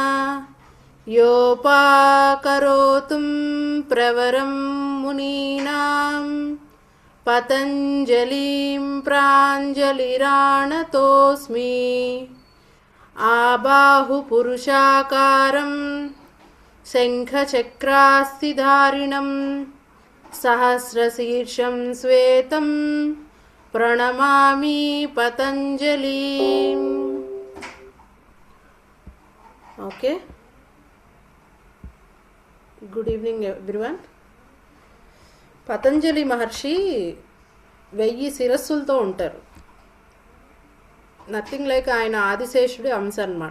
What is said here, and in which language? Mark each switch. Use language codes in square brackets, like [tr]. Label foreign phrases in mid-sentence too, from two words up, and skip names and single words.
[sa] योपाकरोतुं प्रवरं मुनीनां पतञ्जलिं प्राञ्जलिराणतोऽस्मि आबाहुपुरुषाकारं शङ्खचक्रास्तिधारिणं सहस्रशीर्षं श्वेतं प्रणमामि पतञ्जलिम्. [en] Okay, good evening everyone. [te] పతంజలి మహర్షి 1000 శిరస్సులతో ఉంటారు. [en] nothing like [te] ఆయన ఆదిశేషుడి అంశ అన్నమాట.